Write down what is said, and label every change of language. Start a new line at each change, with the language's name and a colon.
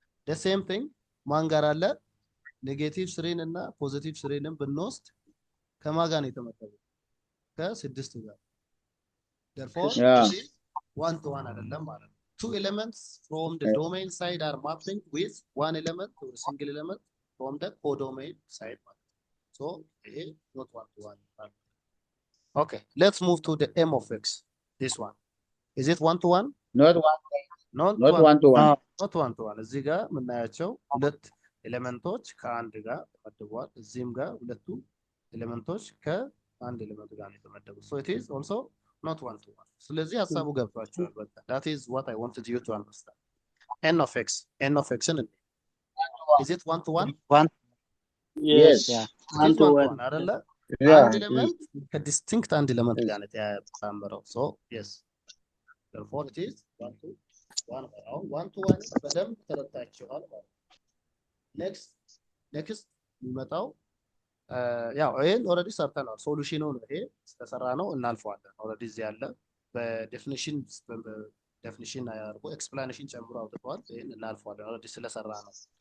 English: the same thing
Amharic: ማን ጋር አለ ኔጌቲቭ ስሪን እና ፖዚቲቭ ስሪንን ብንወስድ ከማን ጋር ነው የተመደቡት ከስድስት ጋር therefore
English: Yeah. this is one to one
Amharic: አይደለም ማለት ነው
English: two elements from the domain side are mapping with one element or a single element from the codomain side ማለት ነው so ይሄ not one to one okay let's move to the m of x this one is it one to one? Not one. not Not one to one. not one to one
Amharic: እዚህ ጋር የምናያቸው ሁለት ኤሌመንቶች ከአንድ ጋር ተመድበዋል እዚህም ጋር ሁለቱ ኤሌመንቶች ከአንድ ኤሌመንት ጋር ነው የተመደቡት
English: so it is also not one to one
Amharic: ስለዚህ ሀሳቡ ገብቷቸዋል በቃ
English: that is what I wanted you to understand n of x ን is it one to one? One. Yes. Yeah. it One is to one to one. one አይደለ Yeah.
Amharic: አንድ ኤሌመንት ከዲስቲንክት አንድ ኤሌመንት ጋር ነው የተጣመረው
English: so yes therefore it is one to one
Amharic: አሁን one to one በደንብ ተረድታችኋል ማለት next የሚመጣው ያው ይሄን ኦልሬዲ ሰርተናል ሶሉሽኑ ነው ይሄ ስለሰራ ነው እናልፈዋለን ኦልሬዲ እዚህ ያለ በዴፊኒሽን አያርጎ ኤክስፕላኔሽን ጨምሮ አውጥቷል ይሄን እናልፈዋለን ኦልሬዲ ስለሰራ ነው